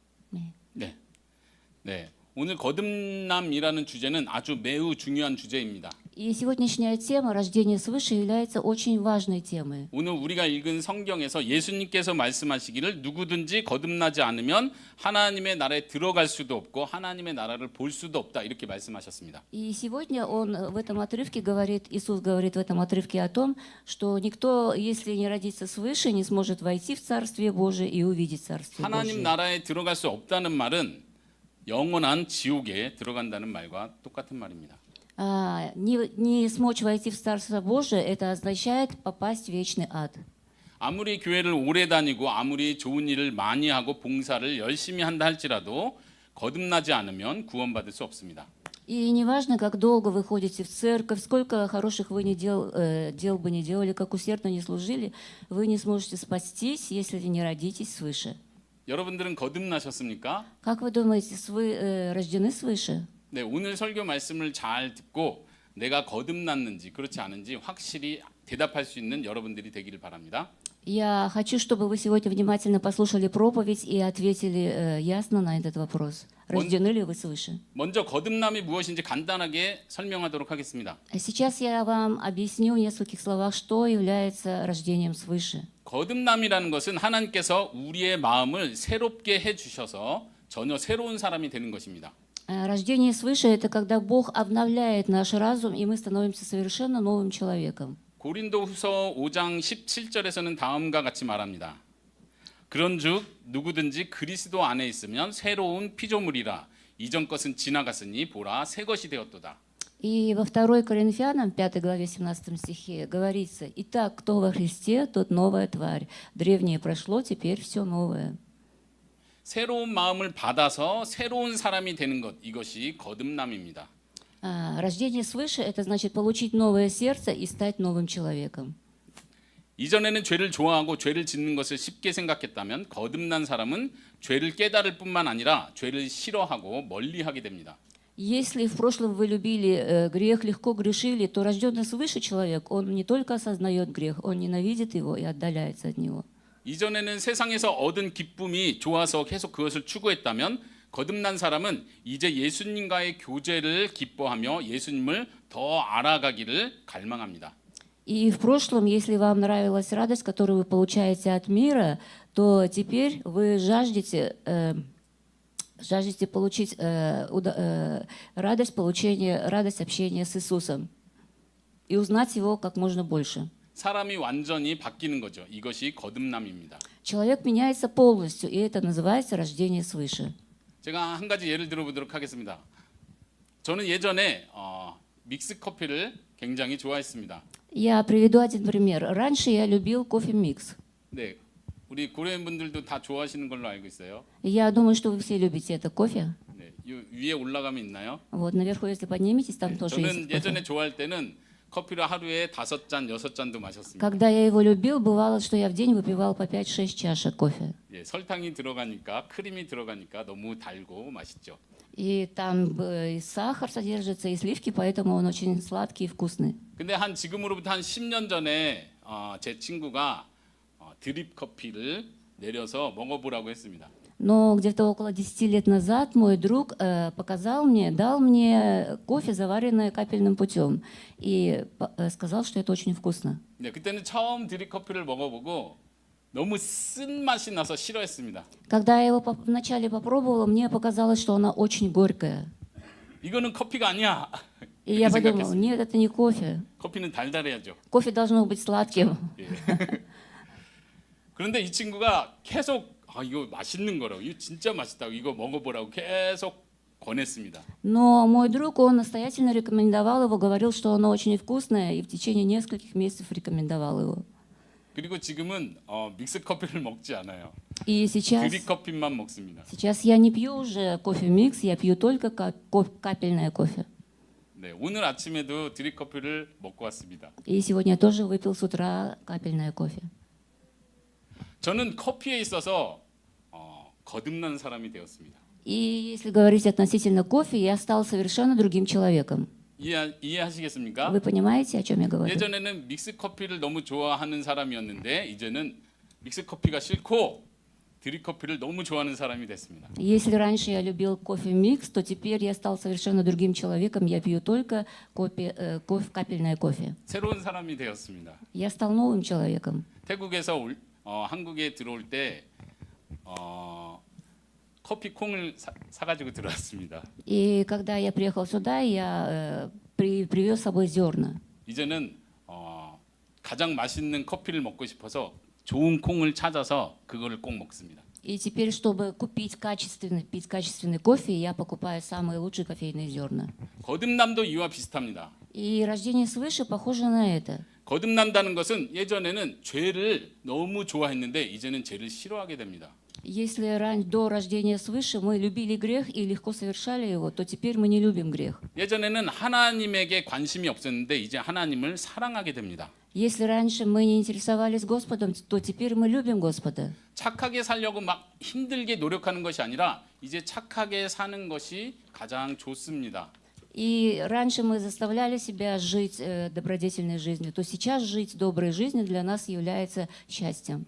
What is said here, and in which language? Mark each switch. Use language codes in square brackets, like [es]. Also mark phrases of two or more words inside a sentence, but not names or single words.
[ko] 네. 네. 네. 오늘 거듭남이라는 주제는 아주 매우 중요한 주제입니다. [ru] И сегодняшняя тема рождения свыше является очень важной темой. [ko] 오늘 우리가 읽은 성경에서 예수님께서 말씀하시기를 누구든지 거듭나지 않으면 하나님의 나라에 들어갈 수도 없고 하나님의 나라를 볼 수도 없다 이렇게 말씀하셨습니다. [ru] И сегодня он в этом отрывке говорит, Иисус говорит в этом отрывке о том, что никто, если не родится свыше, не сможет войти в Царствие Божие и увидеть Царствие [ko] 하나님 [ru] Божие. [ko] 나라에 들어갈 수 없다는 말은 영원한 지옥에 들어간다는 말과 똑같은 말입니다. [ru] Не смочь войти в Царство Божие, это означает попасть в вечный ад. [ko] 아무리 교회를 오래 다니고 아무리 좋은 일을 많이 하고 봉사를 열심히 한다 할지라도 거듭나지 않으면 구원받을 수 없습니다. [ru] И неважно, как долго вы ходите в церковь, сколько хороших вы дел бы не делали, как усердно не служили, вы не сможете спастись, если не родитесь свыше. [ko] 여러분들은 거듭나셨습니까? [ru] Как вы думаете, вы рождены свыше? 네, 오늘 설교 말씀을 잘 듣고 내가 거듭났는지 그렇지 않은지 확실히 대답할 수 있는 여러분들이 되기를 바랍니다. Я хочу, чтобы вы сегодня внимательно послушали проповедь и ответили ясно на этот вопрос. Рождены ли вы свыше? [ko] 먼저 거듭남이 무엇인지 간단하게 설명하도록 하겠습니다. [ru] Сейчас я вам объясню в нескольких словах, что является рождением свыше. [ko] 거듭남이라는 것은 하나님께서 우리의 마음을 새롭게 해주셔서 전혀 새로운 사람이 되는 것입니다. [ru] Рождение свыше – это когда Бог обновляет наш разум, и мы становимся совершенно новым человеком. [ko] 고린도후서 5장 17절에서는 다음과 같이 말합니다. 그런즉 누구든지 그리스도 안에 있으면 새로운 피조물이라 이전 것은 지나갔으니 보라 새 것이 되었도다. [ru] И во 2 Коринфянам, 5 главе 17 стихе говорится: «Итак, кто во Христе, тот новая тварь. Древнее прошло, теперь все новое». [ko] 새로운 마음을 받아서 새로운 사람이 되는 것, 이것이 거듭남입니다. [ru] Рождение свыше – это значит получить новое сердце и стать новым человеком. [ko] 이전에는 죄를 좋아하고 죄를 짓는 것을 쉽게 생각했다면 거듭난 사람은 죄를 깨달을 뿐만 아니라 죄를 싫어하고 멀리하게 됩니다. [ru] Если в прошлом вы любили грех, легко грешили, то рожденный свыше человек, он не только осознает грех, он ненавидит его и отдаляется от него. [ko] 이전에는 세상에서 얻은 기쁨이 좋아서 계속 그것을 추구했다면 거듭난 사람은 이제 예수님과의 교제를 기뻐하며 예수님을 더 알아가기를 갈망합니다. [ru] И в прошлом, если вам нравилась радость, которую вы получаете от мира, то теперь вы жаждете получить радость получения, радость общения с Иисусом и узнать Его как можно больше. [ko] 사람이 완전히 바뀌는 거죠. 이것이 거듭남입니다. [ru] Человек меняется полностью, и это называется рождение свыше. [ko] 제가 한 가지 예를 들어보도록 하겠습니다. 저는 예전에 믹스 커피를 굉장히 좋아했습니다. [ru] Я приведу один пример. Раньше я любил кофе-микс. [ko] 네, 우리 고려인 분들도 다 좋아하시는 걸로 알고 있어요. [ru] Я думаю, что вы все любите это кофе. [ko] 네, 위에 올라가면 있나요? [ru] Вот наверху, если подниметесь, там тоже есть [ko] 저는 [ru] кофе. [ko] 예전에 좋아할 때는 커피를 하루에 5잔, 6잔도 마셨습니다. [ru] Когда я его любил, бывало, что я в день выпивал по 5-6 чашек кофе. [ko] 예, 설탕이 들어가니까 크림이 들어가니까 너무 달고 맛있죠. [ru] И там и сахар содержится, и сливки, поэтому он очень сладкий и вкусный. [ko] 근데 지금으로부터 한 10년 전에 제 친구가 드립 커피를 내려서 먹어보라고 했습니다. [ru] Но где-то около 10 лет назад мой друг дал мне кофе, заваренное капельным путем, и сказал, что это очень вкусно. [ko] 네, 그때는 처음 드립 커피를 먹어보고 너무 쓴 맛이 나서 싫어했습니다. [ru] Когда я его вначале попробовала, мне показалось, что она очень горькая. [ko] 이거는 커피가 아니야. [ru] И я [ko] 이렇게 [ru] подумала, [ko] 생각했습니다. [ru] нет, это не кофе. [ko] 커피는 달달해야죠. [ru] Кофе должно быть сладким. [ko] 예. 그런데 이 친구가 계속 이거 맛있는 거라고, 이거 진짜 맛있다고, 이거 먹어보라고 계속 권했습니다. [ru] Но мой друг, он настоятельно рекомендовал его, говорил, что оно очень вкусное, и в течение нескольких месяцев рекомендовал его. [ko] 그리고 지금은 믹스 커피를 먹지 않아요. [ru] И [ko] 드립 커피만 먹습니다. [ru] сейчас я не пью уже кофе-микс, я пью только капельное кофе. [ko] 네, 오늘 아침에도 드립 커피를 먹고 왔습니다. [ru] И сегодня я тоже выпил с утра капельное кофе. [ko] 저는 커피에 있어서 거듭난 사람이 되었습니다. [ru] И если говорить относительно кофе, я стал совершенно другим человеком. [ko] 이해하시겠습니까? [ru] Вы понимаете, о чем я говорю? [ko] 예전에는 믹스 커피를 너무 좋아하는 사람이었는데 이제는 믹스 커피가 싫고 드립커피를 너무 좋아하는 사람이 됐습니다. [ru] Если раньше я любил кофе-микс, то теперь я стал совершенно другим человеком. Я пью только капельное кофе. [ko] 새로운 사람이 되었습니다. [ru] Я стал новым человеком. [ko] 태국에서 한국에 들어올 때 커피 콩을 사가지고 들어왔습니다. [ru] И когда я приехал сюда, я привез с собой зерна. [ko] 이제는 가장 맛있는 커피를 먹고 싶어서 좋은 콩을 찾아서 그거를 꼭 먹습니다. [ru] И теперь, чтобы пить качественный кофе, я покупаю самые лучшие кофейные зерна. [ko] 거듭남도 이와 비슷합니다. [ru] И рождение свыше похоже на это. [ko] 거듭난다는 것은 예전에는 죄를 너무 좋아했는데 이제는 죄를 싫어하게 됩니다. [ru] Если до рождения свыше мы любили грех и легко совершали его, то теперь мы не любим грех. [ko] 예전에는 하나님에게 관심이 없었는데 이제 하나님을 사랑하게 됩니다. [ru] Если раньше мы не интересовались Господом, то теперь мы любим Господа. [ko] 착하게 살려고 막 힘들게 노력하는 것이 아니라 이제 착하게 사는 것이 가장 좋습니다. [ru] И раньше мы заставляли себя жить добродетельной жизнью, то сейчас жить доброй жизнью для нас является счастьем.